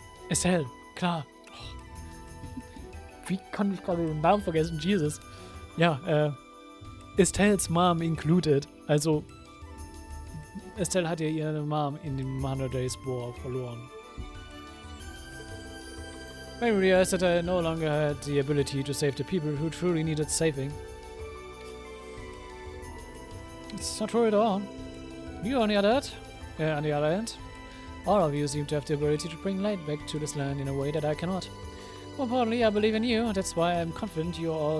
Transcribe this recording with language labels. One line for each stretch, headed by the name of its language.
German: Estelle, klar. Oh. Wie konnte ich gerade den Namen vergessen? Jesus. Ja, Estelles
English: Mom included.
German: Also, Estelle hat ja ihre Mom in dem 100 Days War verloren.
English: I realized that I no longer had the ability to save the people who truly needed saving. It's not true at all. You on the other hand, all of you seem to have the ability to bring light back to this land in a way that I cannot. More importantly, I believe in you. That's why I'm confident you